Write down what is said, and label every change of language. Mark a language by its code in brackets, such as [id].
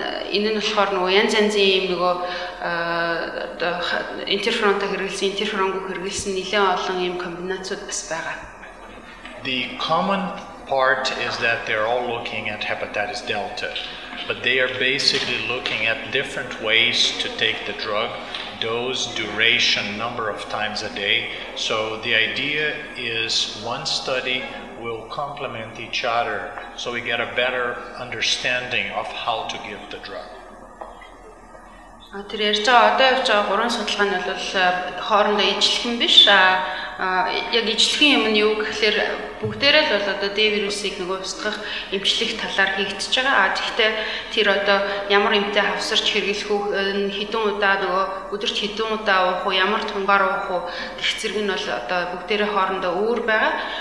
[mn] Энэ нь болохоор нөгөө янз янзын ийм нөгөө одоо интерферонтой хэрэглэсэн, интерферонгүй хэрэглэсэн нэлээд олон ийм комбинацууд бас байгаа. [en] The common part is that they're all looking at hepatitis delta, but they are basically looking at different ways to take the drug, dose, duration, number of times a day. So the idea is one study will complement each other so we get a better understanding of how to give the drug. [mn] Тэр ярьж байгаа одоо явж байгаа гурван судалгаа нь бол хоорондоо ижилхэн биш. Яг ижилхэн юм нь юу гэхээр бүгдээрээ л бол одоо Д вирусыг нөгөө устгах эмчлэх талаар хийгдэж байгаа. Тэгэхдээ тэр одоо ямар эмтэй хавсарч хэрэглэх үү, хэдэн удаа нөгөө өдөрт хэдэн удаа уух уу, ямар тунгаар уух уу гэх зэрэг нь бол одоо бүгдээрээ хоорондоо өөр байгаа.